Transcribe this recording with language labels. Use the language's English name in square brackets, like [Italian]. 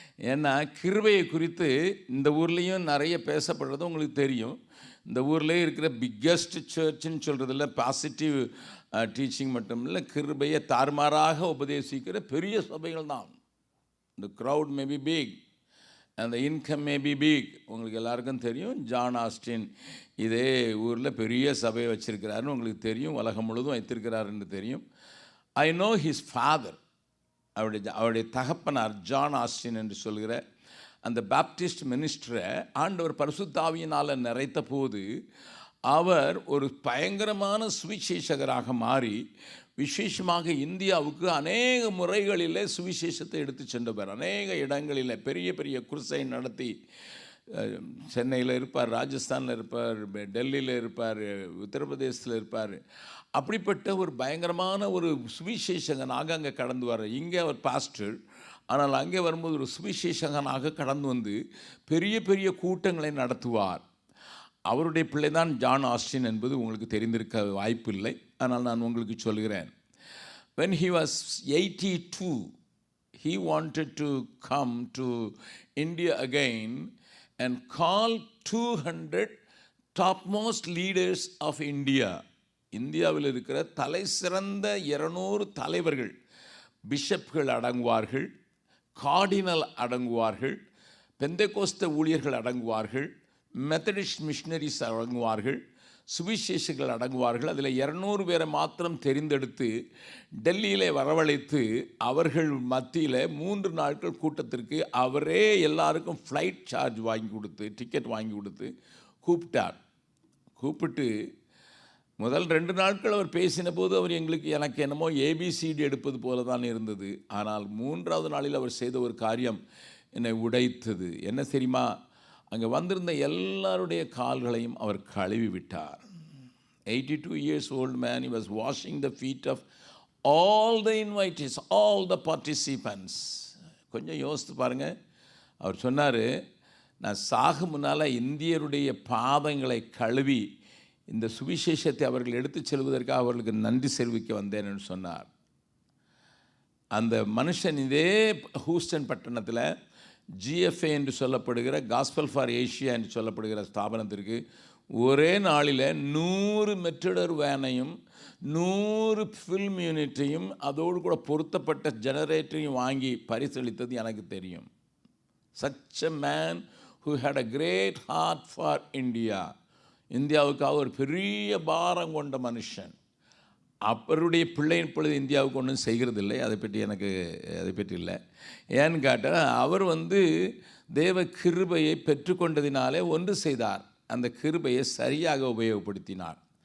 [Tamil] ஏன்னா கிருபையை குறித்து இந்த ஊர்லேயும் நிறைய பேசப்படுறது உங்களுக்கு தெரியும். இந்த ஊர்லேயே இருக்கிற பிக்கஸ்ட் சர்ச்சுன்னு சொல்கிறதில்ல, பாசிட்டிவ் டீச்சிங் மட்டும் இல்லை, கிருபையை தாறுமாறாக உபதேசிக்கிற பெரிய சபைகள் தான். இந்த [English] Crowd may be big and the income may be big. [Tamil] உங்களுக்கு எல்லாருக்கும் தெரியும், ஜான் ஆஸ்டின் இதே ஊரில் பெரிய சபையை வச்சிருக்கிறாருன்னு உங்களுக்கு தெரியும், உலகம் முழுவதும் வைத்திருக்கிறாருன்னு தெரியும். [English] I know his father, [Tamil] அவருடைய தகப்பனார் ஜான் ஆஸ்டின் என்று சொல்கிற அந்த பாப்டிஸ்ட் மினிஸ்டரை ஆண்டவர் பரிசுத்தாவியினால் நிறைத்த போது அவர் ஒரு பயங்கரமான சுவிசேஷகராக மாறி விசேஷமாக இந்தியாவுக்கு அநேக முறைகளில் சுவிசேஷத்தை எடுத்து சென்றவர். அநேக இடங்களில் பெரிய பெரிய குருசை நடத்தி, சென்னையில் இருப்பார், ராஜஸ்தானில் இருப்பார், டெல்லியில் இருப்பார், உத்தரப்பிரதேசத்தில் இருப்பார். அப்படிப்பட்ட ஒரு பயங்கரமான ஒரு சுவிசேஷகனாக அங்கே கடந்து வர. இங்கே அவர் பாஸ்டர், ஆனால் அங்கே வரும்போது ஒரு சுவிசேஷகனாக கடந்து வந்து பெரிய பெரிய கூட்டங்களை நடத்துவார். அவருடைய பிள்ளை தான் ஜான் ஆஸ்டின் என்பது உங்களுக்கு தெரிந்திருக்க வாய்ப்பு இல்லை, ஆனால் நான் உங்களுக்கு சொல்கிறேன். [English] when he was 82 he wanted to come to India again and call 200 topmost leaders of India. [Tamil] இந்தியாவில் இருக்கிற தலை சிறந்த 200 தலைவர்கள், பிஷப்கள் அடங்குவார்கள், கார்டினல் அடங்குவார்கள், பெந்தேகோஸ்தே ஊழியர்கள் அடங்குவார்கள், மெத்தடிஸ்ட் மிஷனரிஸ் அடங்குவார்கள், சுவிசேஷர்கள் அடங்குவார்கள். அதில் 200 பேரை மாத்திரம் தெரிந்தெடுத்து டெல்லியில் வரவழைத்து அவர்கள் மத்தியில் 3 நாட்கள் கூட்டத்திற்கு அவரே எல்லாருக்கும் ஃப்ளைட் சார்ஜ் வாங்கி கொடுத்து, டிக்கெட் வாங்கி கொடுத்து கூப்பிட்டார். கூப்பிட்டு முதல் 2 நாட்கள் அவர் பேசின போது எனக்கு என்னமோ ஏபிசிடி எடுப்பது போல தான் இருந்தது. ஆனால் 3வது நாளில் அவர் செய்த ஒரு காரியம் என்னை உடைத்தது. என்ன தெரியுமா? அங்கே வந்திருந்த எல்லாருடைய கால்களையும் அவர் கழுவி விட்டார். [English] 82 years old man, he was washing the feet of all the invitees, all the participants. [Tamil] கொஞ்சம் யோசித்து பாருங்கள். அவர் சொன்னார், நான் சாகு முன்னால் இந்தியருடைய பாதங்களை கழுவி இந்த சுவிசேஷத்தை அவர்கள் எடுத்து செல்வதற்காக அவர்களுக்கு நன்றி செலுத்த வந்தேன்னு சொன்னார். அந்த மனுஷன் இதே ஹூஸ்டன் பட்டணத்தில் GFA என்று சொல்லப்படுகிற காஸ்பல் ஃபார் ஏஷியா என்று சொல்லப்படுகிற ஸ்தாபனத்திற்கு ஒரே நாளில் 100 மெட்ரிடர் வேனையும் 100 ஃபில்ம் யூனிட்டையும் அதோடு கூட பொருத்தப்பட்ட ஜெனரேட்டரையும் வாங்கி பரிசளித்தது எனக்கு தெரியும். [English] such a man who had a great heart for India. [Tamil] இந்தியாவுக்காக ஒரு பெரிய பாரம் கொண்ட மனுஷன். அவருடைய பிள்ளை இப்பொழுது இந்தியாவுக்கு ஒன்றும் செய்கிறதில்லை, அதை பற்றி இல்லை. ஏன்னு கேட்டால் அவர் தேவ கிருபையை பெற்றுக்கொண்டதினாலே ஒன்று செய்தார், அந்த கிருபையை சரியாக உபயோகப்படுத்தினார்.